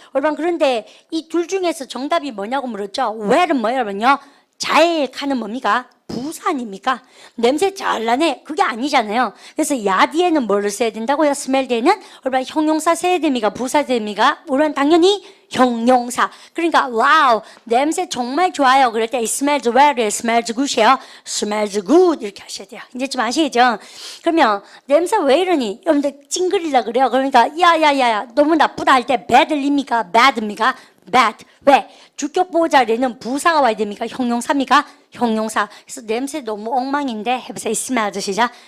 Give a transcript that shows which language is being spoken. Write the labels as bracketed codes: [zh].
[ko] 여러분 그런데 이 둘 중에서 정답이 뭐냐고 물었죠. where는 뭐예요 여러분요? 잘 가는 뭡니까? 부사 아닙니까? 냄새 잘 나네. 그게 아니잖아요. 그래서 야 뒤에는 뭐를 써야 된다고요? smell 뒤에는 여러분 형용사 써야 됩니까? 부사 됩니까? 우리는 당연히 형용사. 그러니까 와우 냄새 정말 좋아요. 그럴 때 [en] it smells well, it smells good이에요. smells good [ko] 이렇게 하셔야 돼요. 이제 좀 아시겠죠? 그러면 냄새 왜 이러니? 여러분들 찡그리려 그래요. 그러니까 야야야야 너무 나쁘다 할 때 bad입니까? bad입니까? bad. 왜? 주격 보호자리는 부사가 와야 됩니까? 형용사입니까? 형용사. 그래서 냄새 너무 엉망인데 해보세요. [en] It smells [ko] 시작.